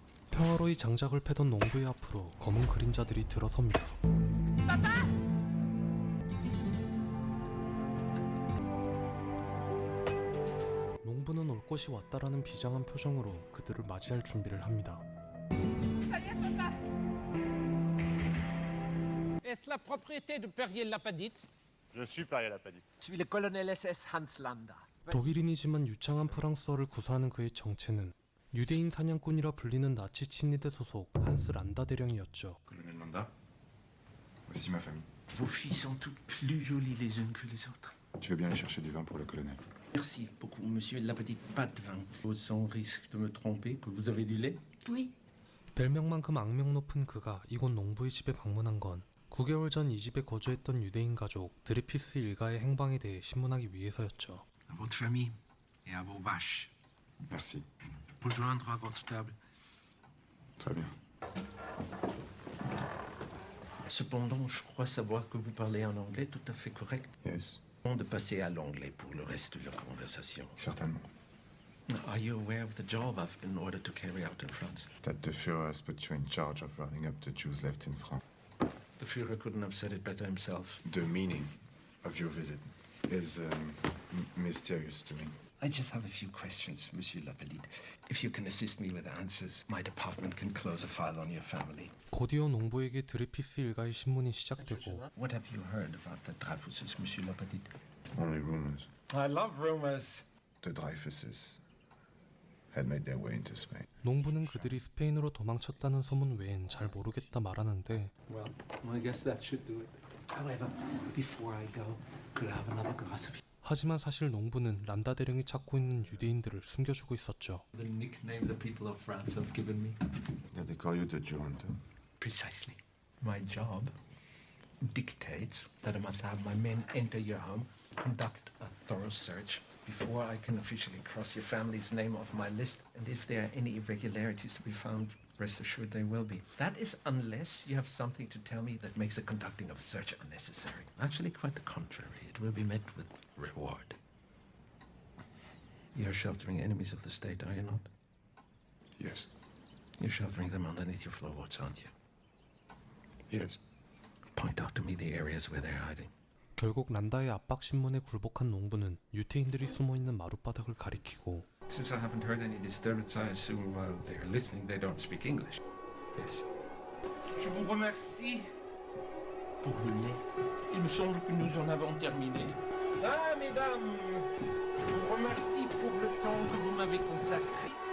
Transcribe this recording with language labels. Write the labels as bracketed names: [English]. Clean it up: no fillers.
[Korean] 평화로이 장작을 패던 농부의 앞으로 검은 그림자들이 들어섭니다. 농부는 올 것이 왔다라는 비장한 표정으로 그들을 맞이할 준비를 합니다. [French] Est-ce la propriété de Perrier-Lapadite? Je suis Perrier-Lapadite. Je suis le colonel SS Hans Landa. [Korean] 독일인이지만 유창한 프랑스어를 구사하는 그의 정체는 유대인 사냥꾼이라 불리는 나치 친위대 소속 한스 란다 대령이었죠. [French] Colonel Landa, voici ma famille. Vos filles sont toutes plus jolies les unes que les autres. Tu veux bien aller chercher du vin pour le colonel? Merci beaucoup, monsieur Lapadite. Pas de vin. Sans risque de me tromper, que vous avez du lait? Oui. [Korean] 별명만큼 악명 높은 그가 이곳 농부의 집에 방문한 건 9개월 전 이 집에 거주했던 유대인 가족 드레피스 일가의 행방에 대해 신문하기 위해서였죠. [French] À votre famille et à vos vaches. Merci. Vous joindre à votre table. Très bien. Cependant, je crois savoir que vous parlez un anglais tout à fait correct. [English] Yes, [French] De passer à l'anglais pour le reste de la conversation. certainement. [English] Are you aware of the job I've been ordered to carry out in France? That the Führer has put you in charge of rounding up the Jews left in France. The Führer couldn't have said it better himself. The meaning of your visit is mysterious to me. I just have a few questions, Monsieur Lapadite. If you can assist me with answers, my department can close a file on your family. [Korean] 곧이어 농부에게 드레피스 일가의 신문이 시작되고 [English] What have you heard about the Dreyfuses, Monsieur Lapadite? Only rumors. I love rumors. The Dreyfuses had made their way into Spain. [Korean] 농부는 그들이 스페인으로 도망쳤다는 소문 외엔 잘 모르겠다 말하는데 [English] Well, I guess that should do it. However, before I go, could I have another glass of [Korean] 하지만 사실 농부는 란다 대령이 찾고 있는 유대인들을 숨겨주고 있었죠. [English] the nickname the people of France have given me? Did they call you the Jew hunter? Precisely. My job dictates that I must have my men enter your home, conduct a thorough search before I can officially cross your family's name off my list. And if there are any irregularities to be found, rest assured there will be. That is unless you have something to tell me that makes the conducting of a search unnecessary. Actually, quite the contrary. It will be met with reward. You're sheltering enemies of the state, are you not? Yes. You're sheltering them underneath your floorboards, aren't you? Yes. Point out to me the areas where they're hiding. [Korean] 결국 란다의 압박 신문에 굴복한 농부는 유태인들이 숨어있는 마룻바닥을 가리키고 [English] Since I haven't heard any disturbance, I assume while they're listening, they don't speak English. Yes. [French] Je vous remercie pour le lait. Il me semble que nous en avons terminé. Ah, mesdames, je vous remercie pour le temps que vous m'avez consacré.